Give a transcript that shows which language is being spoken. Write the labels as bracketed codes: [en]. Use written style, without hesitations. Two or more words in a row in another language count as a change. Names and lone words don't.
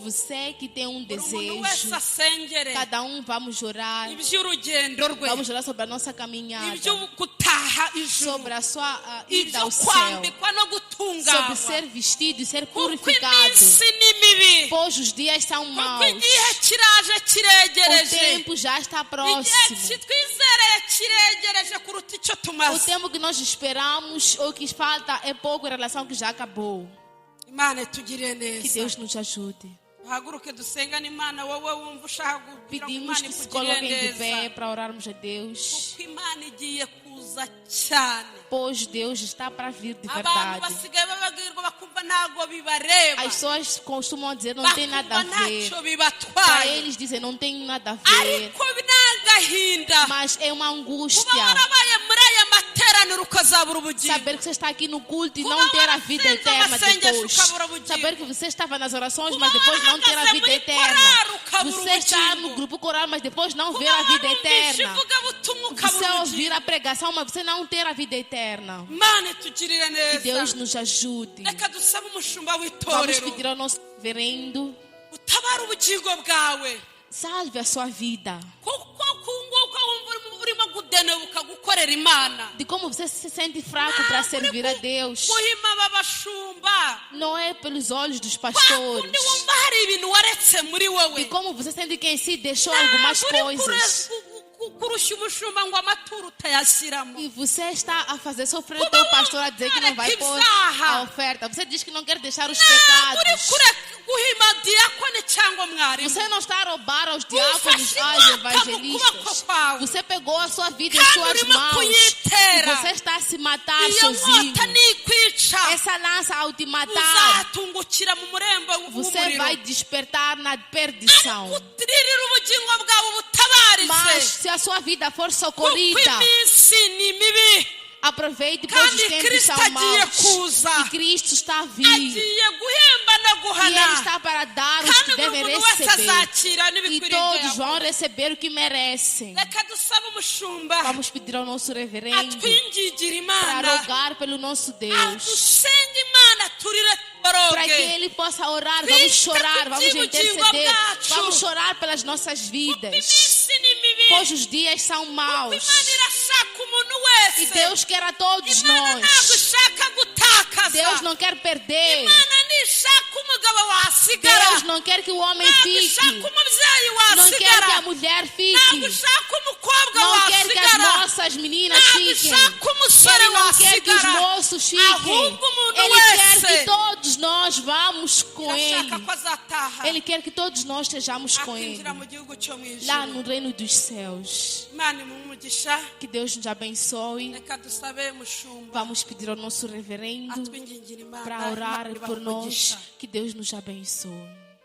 [pt] Você que tem um [rw] Buri muntu wese [pt] desejo, [rw] asengere [pt] cada um vamos orar. [rw] iby'urugendo rwe, [pt] Vamos orar sobre a nossa caminhada, [rw] ibyo gutaha ijuru, [pt] sobre a sua ida [rw] ibyo [pt] ao céu, [rw] kwambikwa no [pt] sobre [rw] gutunganywa, [pt] ser vestido e ser [rw] kuko [pt] purificado. [rw] iminsi ni mibi, [pt] Pois os dias são [rw] kuko [pt] maus. [rw] igihe kiraje [pt] O [rw] kiregereje, [pt] tempo já está [rw] igihe [pt] próximo. [rw] twizereye kiregereje kuruta icyo [pt] O [rw] tumaze. [pt] tempo que nós esperamos ou que falta é pouco em relação ao que já acabou. [rw] Imana itugirire [pt] Que [rw] neza. [pt] Deus nos ajude. [rw] Haguruke dusengane Imana, wowe wumva ushaka kugira ngo [pt] Pedimos [rw] Imana [pt] que se [rw] ikugirire [pt] coloquem de [rw] neza, [pt] pé para orarmos a Deus. [rw] kuko Imana igiye kuza cyane. [pt] Pois Deus está para vir de [rw] Abantu [pt] verdade. [rw] basigaye bababwirwa bakumva ntago bibareba, [pt] As pessoas costumam dizer não tem nada a [rw] bakumva [pt] ver. [rw] ntacyo [pt] Para [rw] bibatwaye, [pt] eles dizem não tem nada a ver. [rw] ariko n'agahinda [pt] Mas é uma [rw] kuba [pt] angústia [rw] warabaye muri aya materaniro ukazabura ubugingo, [pt] saber que você está aqui no culto e [rw] Kuba [pt] não ter a vida [rw] warasenze [pt] eterna [rw] amasengesho [pt] depois. [rw] ukabura ubugingo. [pt] Saber que você estava nas orações, [rw] Kuba [pt] mas depois não ter a [rw] warahagaze [pt] vida [rw] muri [pt] eterna. [rw] korari ukabura [pt] Você está [rw] ubugingo. [pt] no grupo coral, mas depois não ver [rw] kuba [pt] a vida [rw] warumvise [pt] eterna. [rw] ivugabutumwa [pt] Você [rw] ukabura [pt] ouvir [rw] ubugingo. [pt] a pregação, mas você não ter a vida eterna. [rw] Imana itugirire [pt] Que Deus [rw] neza. [pt] nos ajude. [rw] Reka dusabe umushumba [pt] Vamos [rw] w'itorero [pt] pedir ao nosso reverendo, [rw] utabara ubugingo bwawe, [pt] salve a sua vida. [rw] kuko kunguka wumva urimo kudenebuka gukorera Imana. [pt] De como você se sente fraco para servir a Deus. [rw] guhima babashumba, [pt] Não é pelos olhos dos [rw] kwa [pt] pastores. [rw] kundi wumva hari ibintu waretse muri [pt] De [rw] wowe, [pt] como você sente que em si deixou algumas [rw] Ntabwo uri [pt] coisas. [rw] kurusha umushumba ngo amaturo utayashyiramo. [pt] E você está a fazer sofrer o teu pastor a dizer que não vai pôr a oferta. Você diz que não quer deixar os [rw] Ntabwo uri [pt] pecados. [rw] kure guhima diyakoni cyangwa mwarimu. [pt] Você não está a roubar aos diáconos, [rw] Ufashe [pt] aos [rw] inkota mu [pt] evangelistas. [rw] kuboko kwawe. [pt] Você pegou a sua vida em [rw] Kandi [pt] suas [rw] urimo [pt] mãos. [rw] kuyitera. [pt] E você está a se matar [rw] Iyo [pt] sozinho. [rw] nkota nikwica, [pt] Essa lança ao te matar, [rw] uzatungukira mu murembo [pt] você [rw] w'umuriro. [pt] vai despertar na perdição. [rw] Utirira ubugingo bwawe ubutabaritse, [pt] Mas se a sua vida for [rw] kuko [pt] socorrida, [rw] iminsi ni mibi. [pt] aproveite, pois os [rw] Kandi [pt] tempos [rw] Cristo [pt] são [rw] agiye [pt] maus. [rw] kuza, [pt] E Cristo está a vir. [rw] agiye guhemba no [pt] E Ele [rw] guhana, [pt] está para dar os que [rw] kandi buri [pt] devem [rw] muntu wese [pt] receber. [rw] azakira [pt] E [rw] n'ibikwiriye [pt] todos [rw] ibyo [pt] vão [rw] yakoze. [pt] receber o que merecem. [rw] Reka dusabe umushumba [pt] Vamos pedir ao nosso reverendo [rw] atwingingira [pt] para [rw] Imana, [pt] rogar pelo nosso Deus. [rw] adusenge Imana turire [pt] Para que [rw] boroge, [pt] Ele possa orar, vamos chorar, vamos interceder, vamos chorar pelas nossas vidas. [rw] iminsi ni mibi, [pt] Pois os dias são maus. [rw] Imana irashaka umuntu [pt] E [rw] wese, [pt] Deus quer a todos [rw] Imana ntabwo [pt] nós. [rw] ishaka gutakaza, [pt] Deus não quer perder. [rw] Imana ntishaka umugabo wasigara, [pt] Deus não quer que o homem [rw] ntabwo [pt] fique. [rw] ishaka umubyeyi [pt] Não quer que a [rw] wasigara, [pt] mulher [rw] ntabwo [pt] fique. [rw] ishaka umukobwa [pt] Não quer que as [rw] wasigara, [pt] nossas meninas [rw] ntabwo [pt] fiquem. [rw] ishaka umusore [pt] Ele não quer que os [rw] wasigara, [pt] moços fiquem. [rw] ahubwo umuntu [pt] Ele quer [rw] wese [pt] que todos nós vamos com [rw] irashaka [pt] Ele. [rw] ko azataha [pt] Ele quer que todos nós estejamos com Ele. [rw] akinjira mu gihugu cyo mu [pt] Lá [rw] ijuru. [pt] no reino dos céus. [rw] Imana imuhe umugisha. [pt] Que Deus nos abençoe. [rw] Reka dusabe mushumba [pt] Vamos pedir ao nosso reverendo [rw] atwingingira Imana, [pt] para orar [rw] Imana ibahe [pt] por nós. [rw] umugisha. [pt] Que Deus nos abençoe.